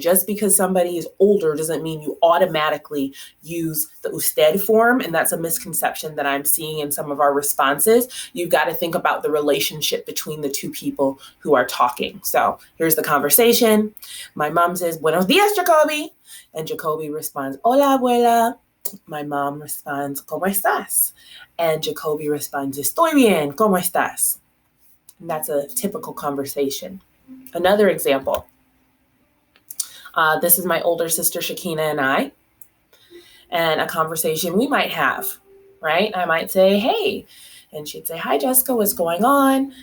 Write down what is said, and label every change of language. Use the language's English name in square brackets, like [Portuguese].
[English] Just because somebody is older doesn't mean you automatically use the usted form, and that's a misconception that I'm seeing in some of our responses. You've got to think about the relationship between the two people who are talking. So here's the conversation. My mom says, [Spanish] "Buenos días, Jacoby." [English] And Jacoby responds, [Spanish] "Hola, abuela." [English] My mom responds, [Spanish] "¿Cómo estás?" [English] And Jacoby responds, [Spanish] "Estoy bien, ¿cómo estás?" [English] And that's a typical conversation. Another example. This is my older sister, Shakina, and I, and a conversation we might have, right? I might say, "Hey," and she'd say, "Hi, Jessica, what's going on?"